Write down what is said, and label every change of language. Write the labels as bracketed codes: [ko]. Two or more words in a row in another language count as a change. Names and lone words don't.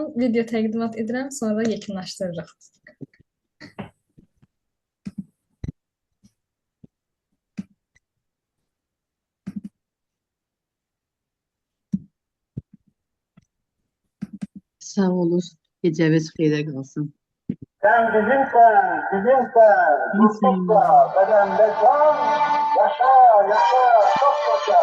[az] Video təqdimat edirəm, sonra yekunlaşdırırıq. Sağ olun, gecəniz xeyrə qalsın. [tr] Sen bizimsen, ruhsuzla, bedende can, yaşa, çok yaşa.